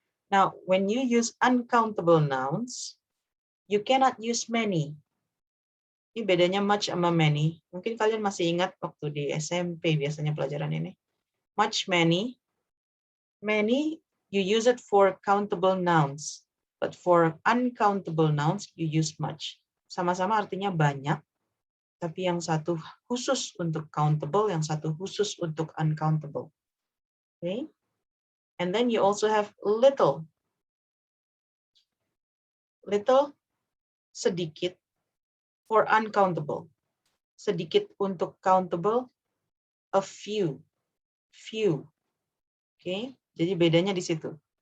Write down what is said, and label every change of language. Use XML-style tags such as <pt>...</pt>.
<en>Now, when you use uncountable nouns, you cannot use many.</en> <id>Ini bedanya much sama many. Mungkin kalian masih ingat waktu di SMP biasanya pelajaran ini.</id> <en>Much, many. Many, you use it for countable nouns. But for uncountable nouns, you use much.</en> <id>Sama-sama artinya banyak. Tapi yang satu khusus untuk countable, yang satu khusus untuk uncountable.</id> <en>Okay. And then you also have little. Little, sedikit, for uncountable.</en> <id>Sedikit untuk countable,</id> <en>a few.</en> <id>Few. Okay. Jadi bedanya di situ.</id>